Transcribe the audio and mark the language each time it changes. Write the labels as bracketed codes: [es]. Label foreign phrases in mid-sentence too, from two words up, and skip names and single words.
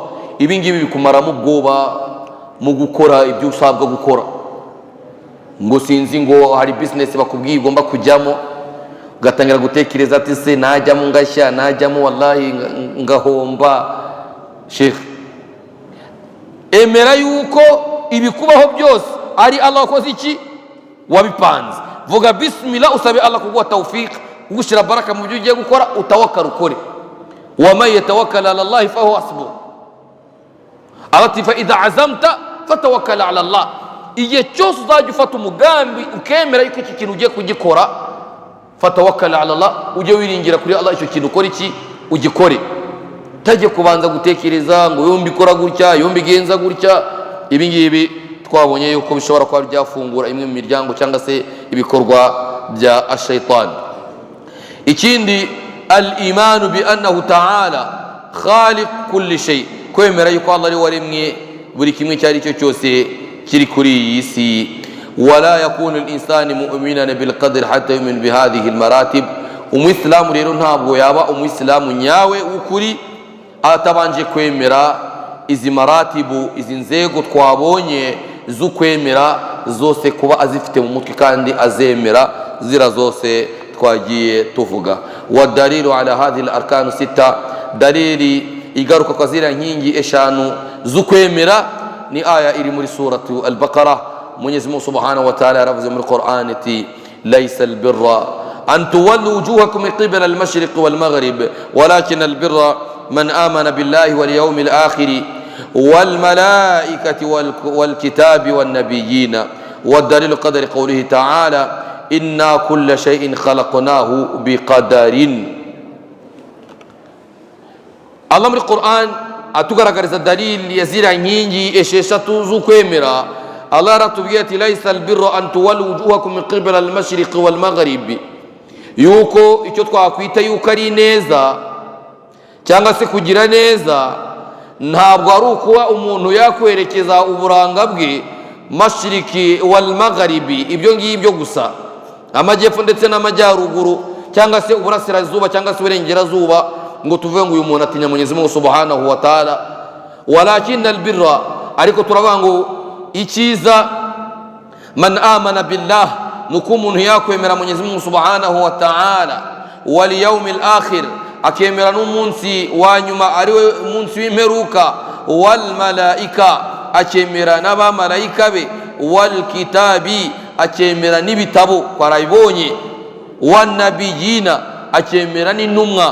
[rw] Ibi ngibi bikumaramo ubwoba mu gukora ibyo usabwa gukora, ngo sinzi ngo hari business bakubwiye ugomba kujyamo, ugatangira gutekereza ati se najyamo ngashya, najyamo wallahi ngahomba. Sheikh, emera yuko ibikubaho byose ari Allah wakoze iki, wabipanze. Vuga bismillah, usabe Allah kuguha tawfiq, kugushira baraka mu byo ugiye gukora, utawakkal ukore. [ar] ومن يتوكل على الله فهو حسبه. ألاتي فإذا عزمت فتوكل على الله. [rw] Igihe cyose uzajya ufata umugambi ukemera yuko iki kintu ugiye kugikora, [ar] فتوكل على الله, [rw] ujye wiringira kuri Allah icyo kintu ukora iki ugikore. Tajye kubanza gutekereza ngo yombi ikora gutya, yombi igenza gutya. Ibi ngibi twabonye yuko bishobora kuba byafungura imwe mu miryango cyangwa se ibikorwa bya ashaitan. [ar] Ikindi الإيمان بأنه تعالى خالق كل شيء, [rw] kwemera yuko Allah ari waremye buri kimwe cyari cyo cyose kiri kuri iyi si. [ar] ولا يكون الإنسان مؤمنا بالقدر حتى يؤمن بهذه المراتب. [rw] Umuyisilamu rero ntabwo yaba umuyisilamu nyawe ukuri atabanje kwemera izi maratibu, izi nzego twabonye z'ukwemera zose kuba azifite mu mutwe kandi azemera zira zose twagiye tuvuga. [ar] والدليل على هذه الأركان الستة, [rw] dalili igaruka kwa zira nkingi eshanu z'ukwemera ni aya iri muri suratu al-Baqara. [ar] Mwenyezi Mungu سبحانه وتعالى [rw] yaravuze muri Qur'an ati [ar] ليس البر أن تولوا وجوهكم قبل المشرق والمغرب ولكن البر من آمن بالله واليوم الآخر والملائكة والكتاب والنبيين. والدليل قدر قوله تعالى إنا كل شيء خلقناه بقدر. [rw] Allah muri Qur'an atugaragariza dalili ya zira nkingi esheshatu z'ukwemera. Allah aratubwiye ati [ar] ليس البر أن تولوا وجوهكم من قبل المشرق والمغرب, [rw] yuko icyo twakwita yuko ari neza cyangwa se kugira neza ntabwo ari ukuba umuntu yakwerekeza uburanga bwe [ar] المشرق والمغرب, [rw] ibyo ngibyo gusa, amajyepfo ndetse n'amajyaruguru, cyangwa se uburasirazuba cyangwa se uburengerazuba, ngo tuvuge ngo uyu muntu atinya Mwenyezi Mungu [ar] سبحانه وتعالى. ولكن البر, [rw] ariko turavuga ngo icyiza, [ar] من آمن بالله, [rw] nuko umuntu yakwemera Mwenyezi Mungu [ar] سبحانه وتعالى, واليوم الآخر, [rw] akemera n'umunsi wa nyuma ariwe umunsi w'imperuka, [ar] والملائكة, [rw] akemera n'abamarayika be, [ar] والكتاب, [rw] akemera n'ibitabo twarabibonye, [ar] والنبيين, [rw] akemera n'intumwa.